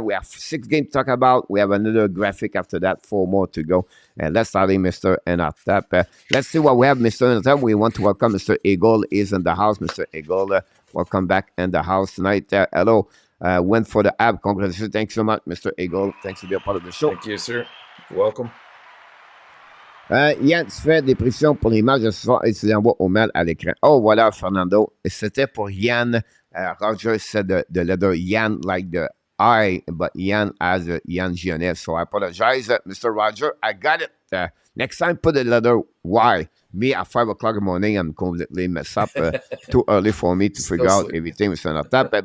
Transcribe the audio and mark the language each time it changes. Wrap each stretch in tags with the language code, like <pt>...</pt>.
<en>We have 6 games to talk about. We have another graphic after that, 4 more to go. And let's start in Mr. ENORTAP. Let's see what we have, Mr. ENORTAP. We want to welcome Mr. Eagle is in the house. Mr. Eagle, welcome back in the house tonight. Hello. Went for the app. Congratulations. Thanks so much, Mr. Eagle. Thanks for being a part of the show. Thank you, sir. Welcome.</en> <fr>Yann, tu fais des prédictions pour les matchs de ce soir et tu les envoies au mail à l'écran. Oh, voilà, Fernando. C'était pour Yann.</fr> <en>Roger said the letter Yann, like the I, but Yann as Yann Gionnet. So I apologize, Mr. Roger. I got it. Next time, put the letter Y. Me, at 5 o'clock in the morning, I'm completely messed up. Too early for me to figure out everything, Mr. ENORTAP.</en>